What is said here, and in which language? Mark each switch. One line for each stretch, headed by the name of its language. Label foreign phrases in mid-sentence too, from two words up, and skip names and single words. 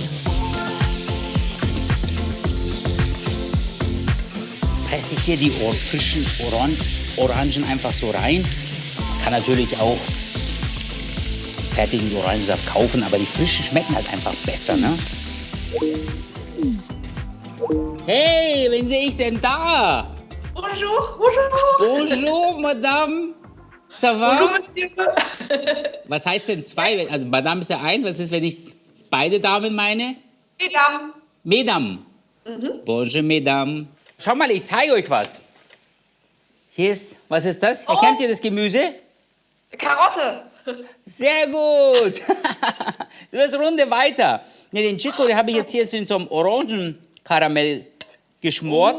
German: Jetzt presse ich hier die frischen Orangen einfach so rein. Man kann natürlich auch fertigen Orangensaft kaufen, aber die frischen schmecken halt einfach besser, ne? Hey, wen sehe ich denn da?
French: bonjour, bonjour. Bonjour, Madame. Ça va? Bonjour, Monsieur.
German: Was heißt denn zwei? Also Madame ist ja ein. Was ist, wenn ich beide Damen meine?
French: Mesdames. Mesdames. Bonjour, Mesdames.
German: Schau mal, ich zeige euch was. Hier ist, was ist das? Erkennt ihr das Gemüse? Karotte. Sehr gut. Du bist Runde weiter. Ja, den Chicorée habe ich jetzt hier in so einem Orangenkaramell geschmort.